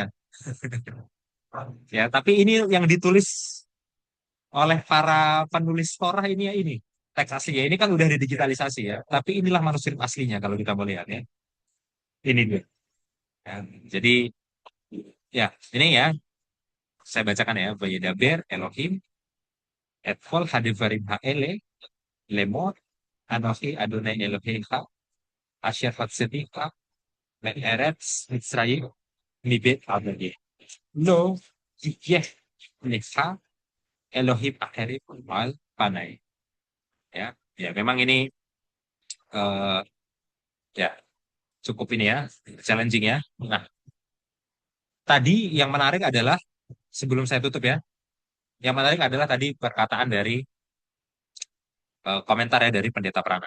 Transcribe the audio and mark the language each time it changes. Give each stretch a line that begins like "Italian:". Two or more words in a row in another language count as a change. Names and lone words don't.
Indonesian: Ya, tapi ini yang ditulis oleh para penulis Torah ini ya ini. Teks aslinya ini kan udah didigitalisasi ya. Tapi inilah manuskrip aslinya kalau kita mau lihat ya. Ini dia. Ya, jadi ya ini ya saya bacakan ya.
Hebrew: וידבר אלהים את כל הדברים האלה לאמר אנכי יהוה אלהיך אשר הוצאתיך מארץ מצרים מבית עבדי. לא יה לך אלהים אחרים על פני.
Indonesian: Ya, ya memang ini eh, ya cukup ini ya challenging ya. Nah, tadi yang menarik adalah sebelum saya tutup ya, yang menarik adalah tadi perkataan dari komentar ya dari Pendeta Prana.